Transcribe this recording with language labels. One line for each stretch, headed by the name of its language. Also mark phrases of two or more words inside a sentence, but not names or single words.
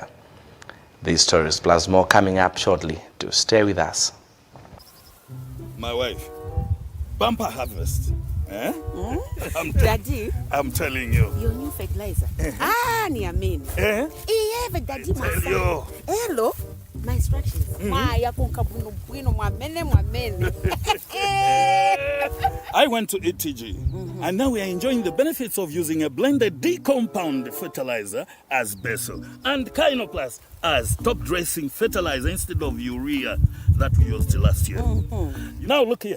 English: These stories plus more coming up shortly. Do stay with us. My wife, bumper harvest. Eh? Daddy, I'm telling you. your new fertilizer. Niamini. Eh? Iye daddy Tell you. Hello. My instructions.
Nyanja: Ya kunkabuno bwino mwamene.
English: I went to ETG, and now we are enjoying the benefits of using a blended D-compound fertilizer as basil and Kinoplus as top dressing fertilizer instead of urea that we used last year. Now look here.